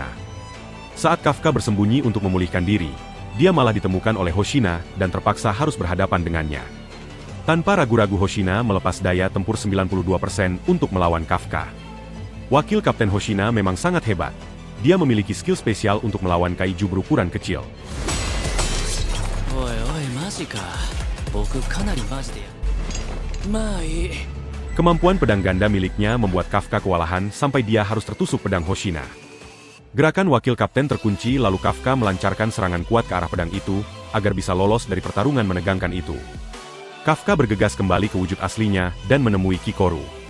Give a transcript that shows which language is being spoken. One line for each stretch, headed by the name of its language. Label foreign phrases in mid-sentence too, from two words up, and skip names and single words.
Indonesian: Saat Kafka bersembunyi untuk memulihkan diri, dia malah ditemukan oleh Hoshina dan terpaksa harus berhadapan dengannya. Tanpa ragu-ragu Hoshina melepas daya tempur 92% untuk melawan Kafka. Wakil Kapten Hoshina memang sangat hebat. Dia memiliki skill spesial untuk melawan Kaiju berukuran kecil.
Japanese: おいおい、マジか。僕かなりマジで。まあいい。
Indonesian: Kemampuan pedang ganda miliknya membuat Kafka kewalahan sampai dia harus tertusuk pedang Hoshina. Gerakan wakil kapten terkunci lalu Kafka melancarkan serangan kuat ke arah pedang itu, agar bisa lolos dari pertarungan menegangkan itu. Kafka bergegas kembali ke wujud aslinya dan menemui Kikoru.